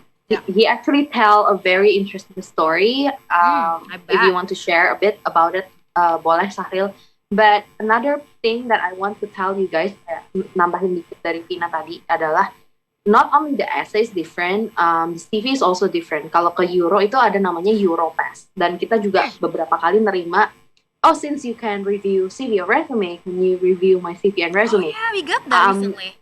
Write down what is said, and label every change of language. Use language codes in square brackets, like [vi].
[en] He actually tell a very interesting story. If you want to share a bit about it, [id] boleh [en] Sahril. But another thing that I want to tell you guys, [id] nambahin dikit dari Vina tadi adalah [en] not only the essay is different, the CV is also different. [id] Kalau ke Euro itu ada namanya Europass, dan kita juga beberapa kali nerima. [en] Oh, since you can review CV or resume, can you review my CV and resume? Oh yeah, we got that recently.